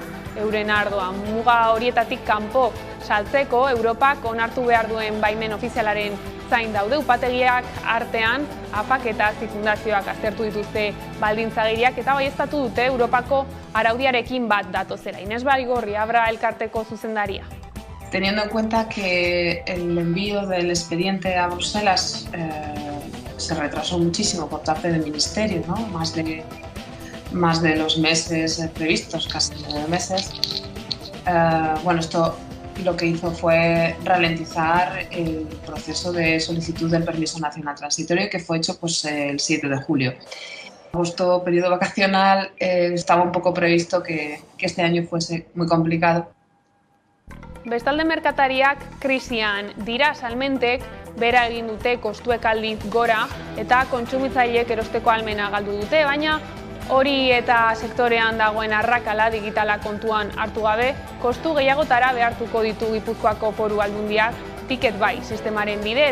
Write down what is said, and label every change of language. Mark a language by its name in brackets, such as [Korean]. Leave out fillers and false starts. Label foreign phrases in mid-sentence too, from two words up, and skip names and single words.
[Basque] Euren ardoa muga horietatik kanpo saltzeko Europak onartu behar duen baimen ofizialaren zain daude. Upategiak artean AFAK eta fundazioak aztertu dituzte baldintzagiriak eta baieztatu dute Europako araudiarekin bat datozela. Inés Baigorri, Abra elkarteko zuzendaria. [Spanish] Teniendo en cuenta que el envío del expediente a Bruselas se retrasó muchísimo por parte del Ministerio, ¿no? Más de los meses previstos, casi 9 meses. Bueno, esto lo que hizo fue ralentizar el proceso de solicitud del permiso nacional transitorio que fue hecho pues, el 7 de julio. Agosto, periodo vacacional, estaba un poco previsto que este año fuese muy complicado. [Basque] Bestalde merkatariak krisian dira, salmentek bera egin dute kostuek aldiz gora eta kontsumitzaileek erosteko ahalmena galdu dute, baina hori eta sektorean dagoen arrakala digitala kontuan hartu gabe, kostu gehiagotara behartuko ditu Gipuzkoako Foru Aldundiak Ticketbuy sistemaren bidez.